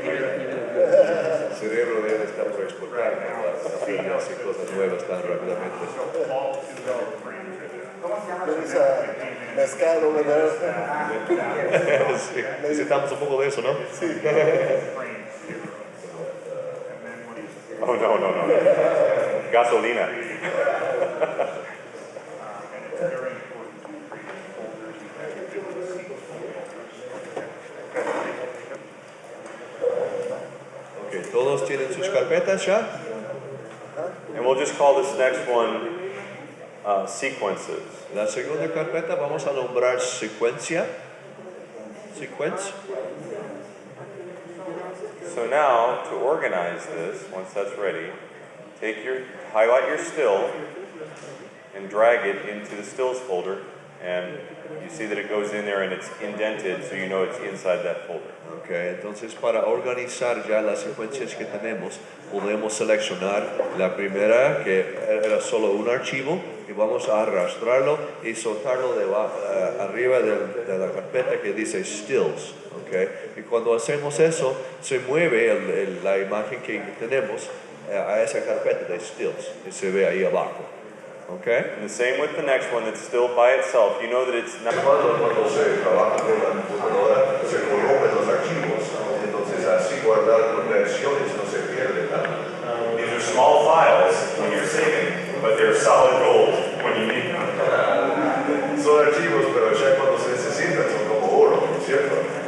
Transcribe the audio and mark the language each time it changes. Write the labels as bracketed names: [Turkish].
[Spanish] El cerebro debe estar por explotar para aprender a hacer cosas nuevas tan rápidamente. [English] So all 200 frames are there. [Spanish] ¿Cómo se llama? [English] There's a mezcal over there. [Spanish] Sí, necesitamos un poco de eso, ¿no? [English] Frames zero. And then what is [Spanish] Oh, no. Gasolina. [English] and it's very important to create folders and have the ability to see folders. [Spanish] ¿Todos tienen sus carpetas ya? [English] And we'll just call this next one sequences. [Spanish] La segunda carpeta vamos a nombrar secuencia. [English] Sequence. So now, to organize this, once that's ready, highlight your still and drag it into the stills folder, and you see that it goes in there and it's indented, so you know it's inside that folder. [Spanish] Okay, entonces para organizar ya las secuencias que tenemos, podemos seleccionar la primera, que era solo un archivo, y vamos a arrastrarlo y soltarlo arriba de la carpeta que dice stills. Okay? Y cuando hacemos eso, se mueve la imagen que tenemos a esa carpeta de stills y se ve ahí abajo. [English] Okay? And the same with the next one that's still by itself. You know that it's not. [Spanish] Cuando se trabaja con la computadora, se colocan los archivos, entonces así guardar las versiones no se pierde nada. [English] These are small files when you're saving, but they're solid gold when you need them. [Spanish] Son archivos, pero ya cuando se necesitan son como oro, ¿no es cierto?